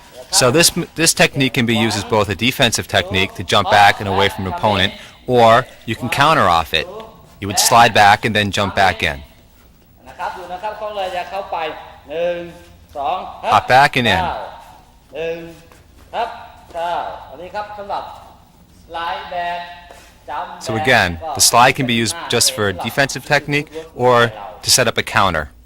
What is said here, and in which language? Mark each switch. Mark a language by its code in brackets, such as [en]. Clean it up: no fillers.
[en] So this technique can be used as both a defensive technique to jump back and away from an opponent, or you can counter off it. You would slide back and then jump back in. [th] นะครับดูนะครับเขาเลยจะเข้าไป1 2 [en] Hop back and in. [th] 1ครับ9อันนี้ครับสำหรับสไลด์แบกจัมป์ [en] So again, the slide can be used just for a defensive technique or to set up a counter.